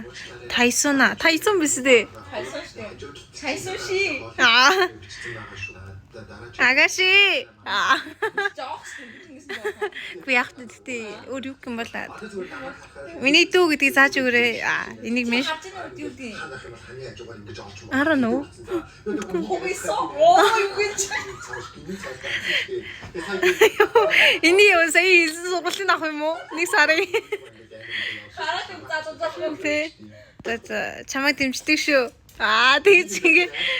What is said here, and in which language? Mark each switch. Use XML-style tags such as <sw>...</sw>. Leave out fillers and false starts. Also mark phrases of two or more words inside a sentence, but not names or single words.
<mn>Тайсон биш үү? Тайсон ши. Агаши. Би яах вэ? Өөр юу юм бол миний дүү гэдгийг зааж өгөөрэй. Энийг минь.</mn> <en>I don't know.</en> <mn>Энийг юу сая хэлсэн сургуулийн авах юм уу? Нэг сарын. Хараад юм зааж Тэ. Чамайг дэмждэг шүү. Тэгж ингэ.</mn>